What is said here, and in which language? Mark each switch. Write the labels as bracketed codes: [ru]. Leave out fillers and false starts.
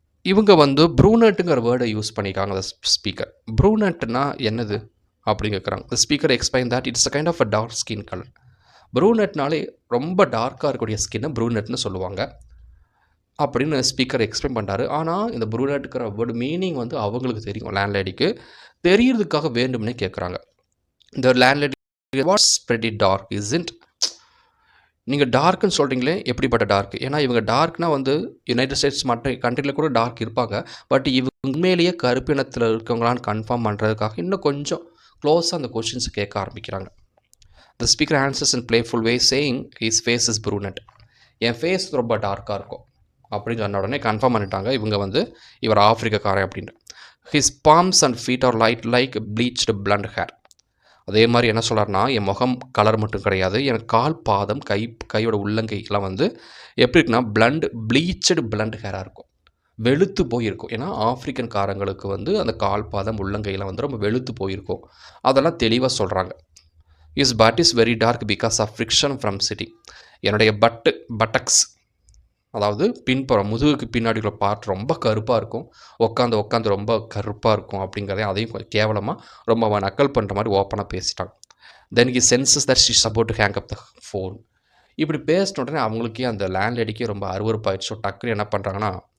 [ta] இவங்க வந்து ப்ரூனட்டுங்கிற வேர்டை யூஸ் பண்ணியிருக்காங்க அந்த ஸ்பீக்கர். ப்ரூனட்னா என்னது அப்படின்னு கேட்குறாங்க. [en] The speaker explained that it's a kind of a dark skin color. [ta] ப்ரூனட்னாலே ரொம்ப டார்க்காக இருக்கக்கூடிய ஸ்கின்னை ப்ரூனட்னு சொல்லுவாங்க அப்படின்னு ஸ்பீக்கர் எக்ஸ்பிளைன் பண்ணுறாரு. ஆனால் இந்த ப்ரூனட்டுங்கிற வேர்டு மீனிங் வந்து அவங்களுக்கு தெரியும், லேண்ட்லேடிக்கு தெரியறதுக்காக வேண்டும்னே கேட்குறாங்க. இந்த landlady [en] What's pretty dark isn't? [ta] நீங்கள் டார்க்குன்னு சொல்கிறீங்களே, எப்படிப்பட்ட டார்க்? ஏன்னா இவங்க டார்க்னால் வந்து யுனைடெட் ஸ்டேட்ஸ் மற்ற கண்ட்ரியில் கூட டார்க் இருப்பாங்க. பட் இவங்க உண்மையிலேயே கருப்பினத்தில் இருக்கவங்களான்னு கன்ஃபார்ம் பண்ணுறதுக்காக இன்னும் கொஞ்சம் க்ளோஸாக அந்த கொஷின்ஸை கேட்க ஆரம்பிக்கிறாங்க. [en] The speaker answers in playful way, saying his face is brunette. [ta] N face ரொம்ப டார்க்காக இருக்கும் அப்படின்னு சொன்ன உடனே கன்ஃபார்ம் பண்ணிட்டாங்க இவங்க வந்து இவர் ஆஃப்ரிக்காரன் அப்படின்ட்டு. [en] His palms and feet are light like bleached blonde hair. [ta] அதே மாதிரி என்ன சொல்கிறாருன்னா, என் முகம் கலர் மட்டும் கிடையாது, எனக்கு கால் பாதம் கையோட உள்ளங்கைலாம் வந்து எப்படி இருக்குன்னா ப்ளீச்சடு பிளண்ட் ஹேராக இருக்கும், வெளுத்து போயிருக்கும். ஏன்னா ஆஃப்ரிக்கன் காரங்களுக்கு வந்து அந்த கால் பாதம் உள்ளங்கையெல்லாம் வந்து ரொம்ப வெளுத்து போயிருக்கும். அதெல்லாம் தெளிவாக சொல்கிறாங்க. [en] His butt is very dark because of friction from sitting. [ta] என்னுடைய பட்டக்ஸ் அதாவது பின்புறம் முதுகுக்கு பின்னாடி உள்ள பார்ட் ரொம்ப கருப்பாக இருக்கும், உட்காந்து ரொம்ப கருப்பாக இருக்கும் அப்படிங்கிறதே அதையும் கொஞ்சம் கேவலமாக ரொம்ப அவன் நக்கல் பண்ணுற மாதிரி ஓப்பனாக பேசிட்டாங்க. [en] Then he senses that she is about to hang up the phone. [ta] இப்படி பேசின உடனே அவங்களுக்கே அந்த லேண்ட்லேடிக்கே ரொம்ப அருவருப்பாயிடுச்சு. டக்குன்னு என்ன பண்ணுறாங்கன்னா